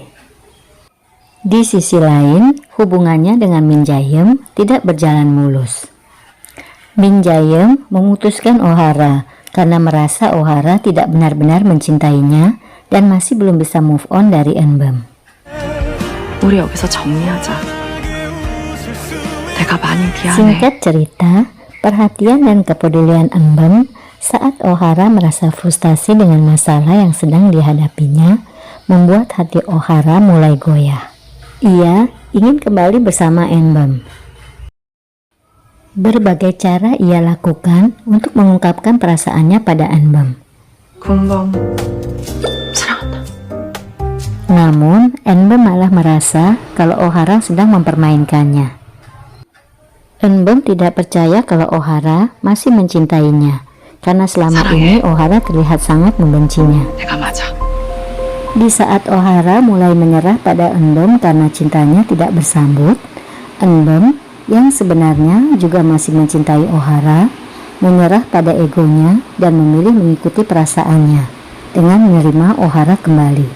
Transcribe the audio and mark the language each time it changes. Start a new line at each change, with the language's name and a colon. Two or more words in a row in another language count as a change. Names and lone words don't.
Indonesian: Di sisi lain, hubungannya dengan Min Jae-yeom tidak berjalan mulus. Min Jae-yeom memutuskan Ohara karena merasa Ohara tidak benar-benar mencintainya dan masih belum bisa
English: move on
Indonesian: dari Eun-beom.
Korean: 우리 여기서 정리하자. 내가 많이 미안해.
Indonesian: Singkat cerita, perhatian dan kepedulian Eun-beom saat Ohara merasa frustasi dengan masalah yang sedang dihadapinya membuat hati Ohara mulai goyah. Ia ingin kembali bersama Eun-beom. Berbagai cara ia lakukan untuk mengungkapkan perasaannya pada Eun-beom.
Korean: 금방 사랑한다.
Indonesian: Namun, Eun-beom malah merasa kalau Ohara sedang mempermainkannya. Eun-beom tidak percaya kalau Ohara masih mencintainya, karena selama ini Ohara terlihat sangat membencinya.
Korean: 내가 맞아.
Indonesian: Di saat Ohara mulai menyerah pada Eun-beom karena cintanya tidak bersambut, Eun-beom yang sebenarnya juga masih mencintai Ohara menyerah pada egonya dan memilih mengikuti perasaannya dengan menerima Ohara kembali.